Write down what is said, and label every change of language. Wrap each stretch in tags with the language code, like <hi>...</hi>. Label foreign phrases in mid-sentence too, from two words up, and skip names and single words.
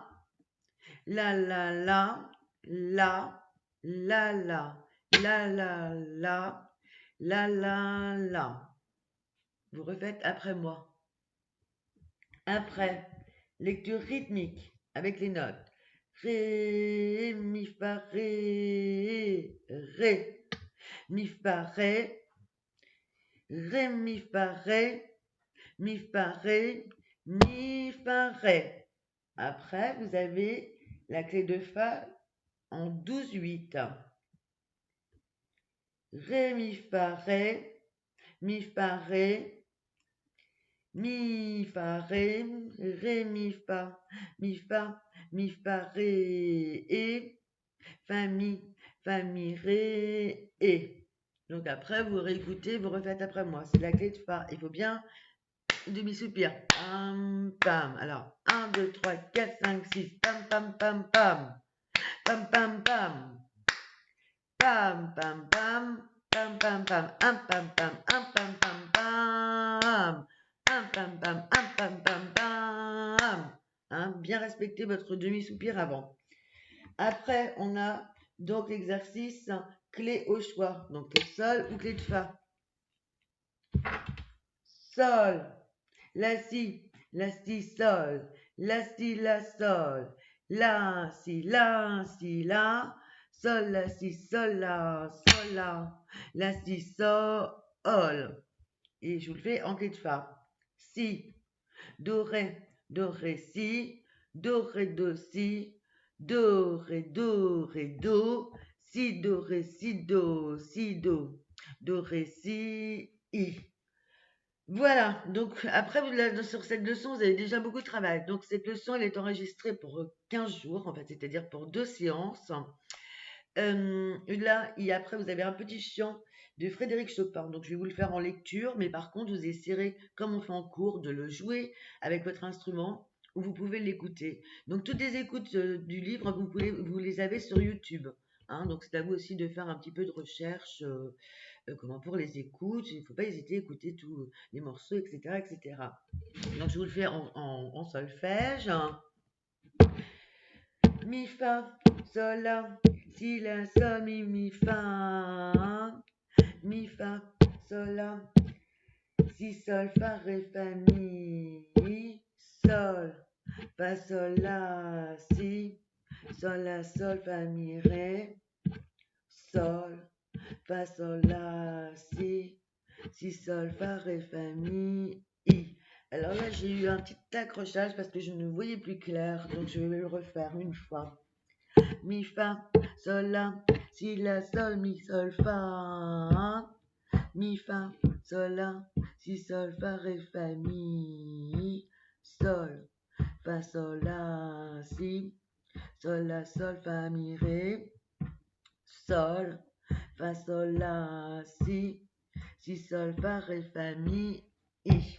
<fr>La la la, la, la la, la la la, la la la. Vous refaites après moi. Après, lecture rythmique avec les notes. Ré, mi, fa, ré, ré, mi, fa, ré, ré, mi, fa, ré, mi, fa, ré, mi, fa, ré. Après, vous avez la clé de fa en 12/8. Ré, mi, fa, ré, mi, fa, ré, mi, fa, ré, ré, mi, fa, ré, et, fa, mi, ré, et. Donc après, vous réécoutez, vous refaites après moi. C'est la clé de fa. Il faut bien demi-soupir. Pam, pam. Alors, 1, 2, 3, 4, 5, 6. Pam, pam, pam, pam. Pam, pam, pam. Pam, pam, pam. Pam, pam, pam. Un, pam, pam. Un, pam, pam, pam. Un, pam, pam. Un, pam, pam, pam. Bien respectez votre demi-soupir avant. Après, on a donc l'exercice clé au choix. Donc, clé de sol ou clé de fa. Sol. La, si, sol. La, si, la, sol. La, si, la, sol, la, si, sol, la, la, si, sol. Et je vous le fais en clé de fa. Si, do, ré, si, do, ré, do, si, do, ré, do, si, do, ré, si, do, do, ré, si, i. Voilà, donc après, sur cette leçon, vous avez déjà beaucoup de travail. Donc cette leçon, elle est enregistrée pour 15 jours, en fait, c'est-à-dire pour 2 séances. Là, et après, vous avez un petit chant de Frédéric Chopin. Donc je vais vous le faire en lecture, mais par contre, vous essaierez, comme on fait en cours, de le jouer avec votre instrument, ou vous pouvez l'écouter. Donc toutes les écoutes du livre, vous les avez sur YouTube. Donc c'est à vous aussi de faire un petit peu de recherche pour les écoutes. Il ne faut pas hésiter à écouter tous les morceaux, etc., etc. Donc je vous le fais en solfège. Mi, fa, sol, la, si, la, sol, mi, fa. Mi, fa, sol, la, si, sol, fa, ré, fa, mi, sol, fa, sol, la, si, sol, la, sol, fa, mi, ré, sol, fa, sol, la, si, sol, fa, ré, fa, mi, i. Alors là, j'ai eu un petit accrochage parce que je ne voyais plus clair, donc je vais le refaire une fois. Mi, fa, sol, la, si, la, sol, mi, sol, fa. Mi, fa, sol, la, si, sol, fa, ré, fa, mi, sol, fa, sol, la, si, sol, la, sol, fa, mi, ré, sol, fa, sol, la, si, sol, fa, ré, fa, mi, i.</fr>